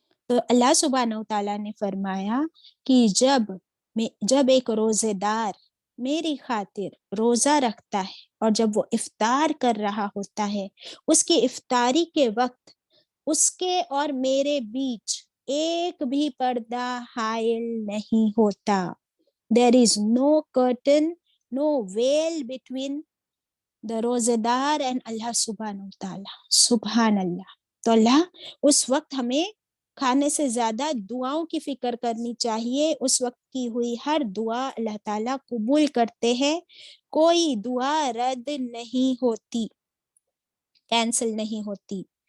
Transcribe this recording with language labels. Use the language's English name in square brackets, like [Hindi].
[Hindi] तो अल्लाह सुब्हानहू तआला ने फरमाया कि जब एक रोजेदार मेरी खातिर रोजा रखता है और जब वो इफ्तार कर रहा होता है, उसकी इफ्तारी के वक्त उसके और मेरे बीच एक भी पर्दा हाइल नहीं होता। [English] There is no curtain, no veil between the rozedar and Allah सुब्हानहू तआला। [Hindi] सुभान अल्लाह। तो अल्लाह उस वक्त हमें खाने से ज्यादा दुआओं की फिक्र करनी चाहिए। उस वक्त की हुई हर दुआ अल्लाह ताला कबूल करते हैं, कोई दुआ रद्द नहीं होती, कैंसिल नहीं होती।